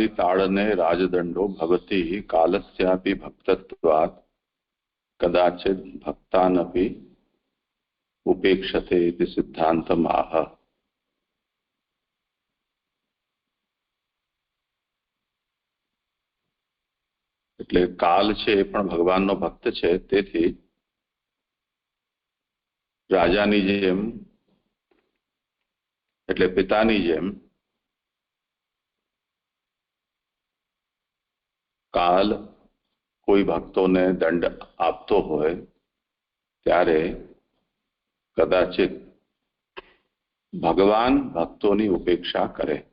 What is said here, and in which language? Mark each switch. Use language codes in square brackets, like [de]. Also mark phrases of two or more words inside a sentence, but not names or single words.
[sa] ताड़ने राजदंडो भवति कालस्यापि भक्तत्वात् कदाचित भक्तानपि उपेक्षते इति सिद्धांतमाह. [gu] એટલે કાલ છે એ પણ ભગવાનનો ભક્ત છે, તેથી રાજાની જેમ એટલે પિતાની જેમ કાલ કોઈ ભક્તોને દંડ આપતો હોય ત્યારે કદાચિત ભગવાન ભક્તોની ઉપેક્ષા કરે.